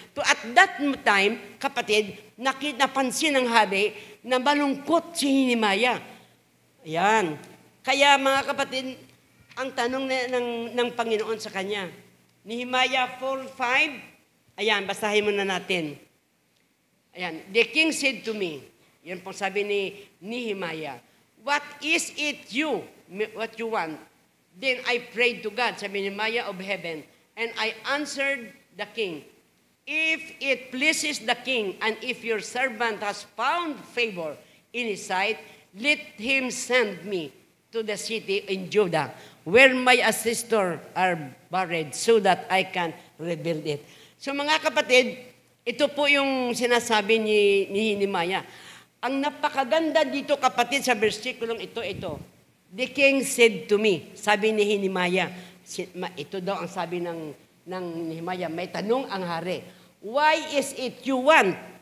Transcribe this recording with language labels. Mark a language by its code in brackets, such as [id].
[en] So at that time, [tl] kapatid, napansin ng hari na malungkot si Nehemiah. Ayan. Kaya mga kapatid, ang tanong ng Panginoon sa kanya, Nehemiah 4:5, ayan, basahin muna natin. [en] Ayan, the king said to me, [tl] yan po sabi ni Nehemiah, [en] what is it what you want? Then I prayed to God, [tl] sabi ni Nehemiah [en] of heaven, and I answered the king, if it pleases the king, and if your servant has found favor in his sight, let him send me to the city in Judah, where my ancestors are buried, so that I can rebuild it. [tl] So mga kapatid, ito po yung sinasabi ni Nehemiah. Ang napakaganda dito kapatid sa versikulong ito. [en] The king said to me, [tl] sabi ni Nehemiah, ito daw ang sabi ng Nehemiah, may tanong ang hari, [en] why is it you want?